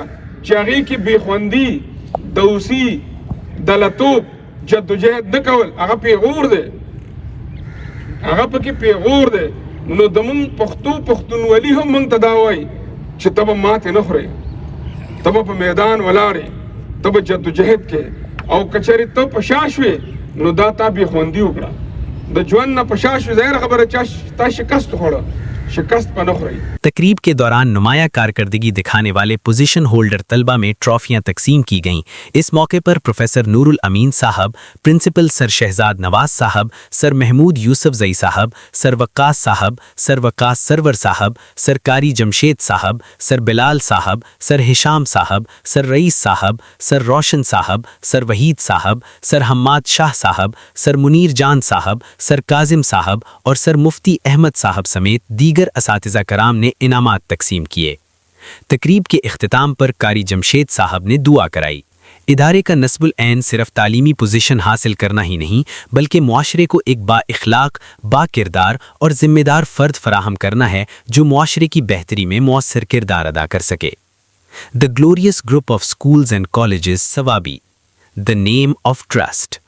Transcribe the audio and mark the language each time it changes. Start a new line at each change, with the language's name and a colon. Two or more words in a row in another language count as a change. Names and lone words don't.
Pashto: چې هغه کې بېخوندي دوسي دلتوب جدوجہد نه کول هغه پیغور ده هغه پکې پیغور ده نو دمون پښتونولي هم مونږ ته دا وایي چې ته به ماتې نه خورې، ته به په میدان ولاړې، ته به جدوجہد کې او که چېرې ته په شا شوې نو دا تا بېخوندي وکړه، د ژوند نه په شا شوې ظاهره خبره تا شکست وخوړه، शिकस्त पर नख रही।
Urdu: تقریب کے دوران نمایاں کارکردگی دکھانے والے پوزیشن ہولڈر طلبہ میں ٹرافیاں تقسیم کی گئیں. اس موقع پر پروفیسر نور الامین صاحب، پرنسپل سر شہزاد نواز صاحب، سر محمود یوسفزئی صاحب، سر وقاص صاحب، سر وقاص سرور صاحب، سر قاری جمشید صاحب، سر بلال صاحب، سر ہشام صاحب، سر رئیس صاحب، سر روشن صاحب، سر وحید صاحب، سر حماد شاہ صاحب، سر منیر جان صاحب، سر کاظم صاحب اور سر مفتی احمد صاحب سمیت دیگر اساتذہ کرام نے انعامات تقسیم کیے. تقریب کے اختتام پر قاری جمشید صاحب نے دعا کرائی۔ ادارے کا نصب العین صرف تعلیمی پوزیشن حاصل کرنا ہی نہیں بلکہ معاشرے کو ایک با اخلاق، با کردار اور ذمہ دار فرد فراہم کرنا ہے جو معاشرے کی بہتری میں مؤثر کردار ادا کر سکے۔
English: The glorious group of schools and colleges Sawabi, the name of trust.